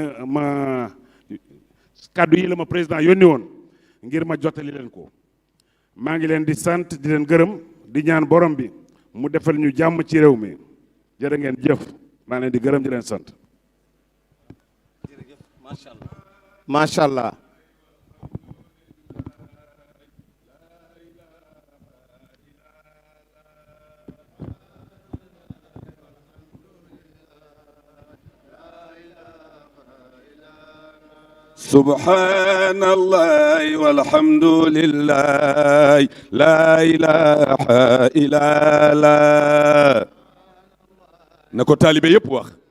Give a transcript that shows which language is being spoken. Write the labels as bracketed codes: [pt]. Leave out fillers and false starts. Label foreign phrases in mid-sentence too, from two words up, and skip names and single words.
[wo] kaddu yi la ma président yónni woon ngir ma jottali leen ko maa ngi leen di sant di leen gërëm di ñaan borom bi mu defal ñu jàmm ci réew mi jërë ngeen jëf maa ngi leen di gërëm di leen sant. [ar] jërëjëf ما شاء الله ما شاء الله. سبحان الله والحمد لله لا إله إلا الله نكو طالب يب wax